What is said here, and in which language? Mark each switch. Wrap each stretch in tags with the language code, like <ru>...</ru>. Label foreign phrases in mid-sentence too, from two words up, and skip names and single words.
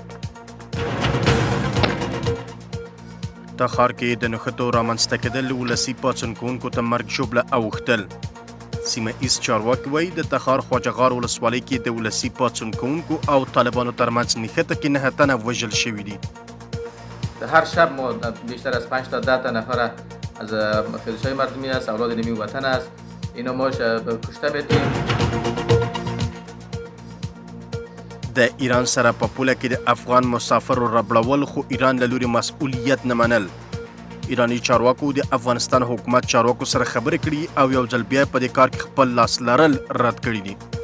<ps>تخار کې د نښتو رامنځته کېدل ولسي پاڅون کوونکو ته مرګ ژوبله اوښتل. سیمه ایز چارواکي وایي د تخار خواجهغار ولسوالۍ کې د ولسي پاڅون کوونکو او طالبانو ترمنځ نښته کې 9 تنه وژل شوي دي.</ps> <fa>هر شب ما بیشتر از 5 تا 10 تا نفر از خیزش‌های مردمی است، اولاد نیمی وطن است، اینا ما کشته می‌تیم.</fa> <ps>د ایران سره په پوله کې د افغان مسافرو ربړول خو ایران له لوري مسؤلیت نه منل. ایرانی چارواکو د افغانستان حکومت چارواکو سره خبرې کړي او یو ځل بیا په دې کار کې خپل لاس لرل رد کړي دي.</ps>